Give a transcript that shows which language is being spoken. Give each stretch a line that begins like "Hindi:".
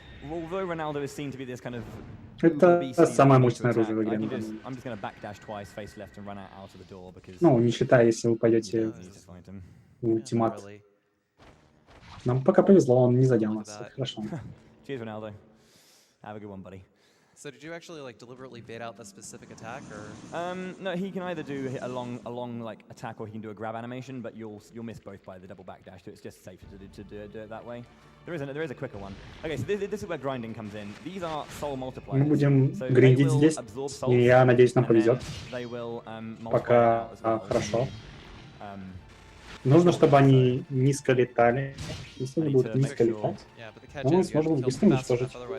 English: Although Ronaldo is seen to be this kind of...
Russian: Это самое мощное оружие в игре.
English: I'm just going to backdash twice, face left, and run out of the door because...
Russian: Ну, не считая, если вы пойдете в ультимат. Нам пока повезло, он не задел нас. Хорошо.
English: Cheers, Ronaldo. Have a good one, buddy. So did you actually like deliberately bait out that specific attack, or? No, he can either do a long like attack, or he can do a grab animation, but you'll miss both by the double backdash. So it's just safer to do it that way. There is a quicker one. Okay, so this is where grinding comes in. These are soul multipliers.
Russian: Мы будем
English: so
Russian: гриндить здесь, и я надеюсь, нам повезет. Пока хорошо. Нужно, чтобы они низко летали. Если они будут низко летать, мы сможем быстро уничтожить.